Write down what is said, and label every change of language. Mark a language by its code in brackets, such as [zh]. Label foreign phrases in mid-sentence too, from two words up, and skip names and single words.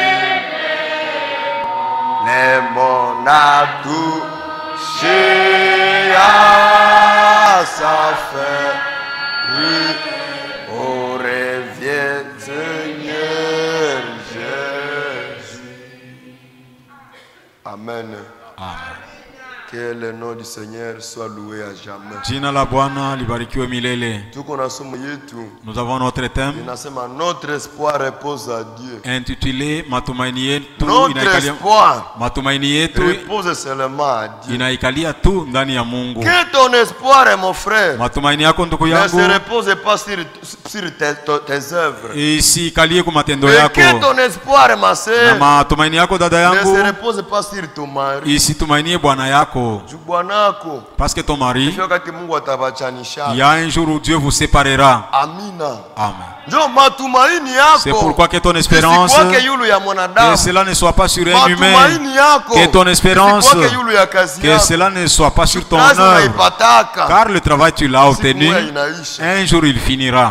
[fr] Les mondes a touché à sa fin. Oh, reviens, Seigneur Jésus. Amen. Amen. Que le nom du Seigneur soit loué à jamais. [sw] Jina la Bwana libarikiwe milele. [fr] Nous avons notre thème. Notre espoir repose à Dieu. Intitulé [sw] Matumaini yetu [fr] repose seulement à Dieu. [sw] Inaikalia tu ndani ya Mungu. [fr] Que ton espoir, mon frère, [sw] matumaini yako ndugu yangu [fr] ne se repose pas sur tes œuvres. [sw] Isikalie kwa matendo yako. [fr] Que ton espoir, ma sœur, [sw] na matumaini yako dada yangu [fr] ne se repose pas sur ton mari. [sw] Isitumainie bwana yako. [fr] Parce que ton mari, il y a un jour où Dieu vous séparera. [sw] Amina. [fr] Amen. C'est pourquoi que ton espérance, que cela ne soit pas sur un humain, que ton espérance, que cela ne soit pas sur ton œuvre, car le travail tu l'as obtenu, un jour il finira.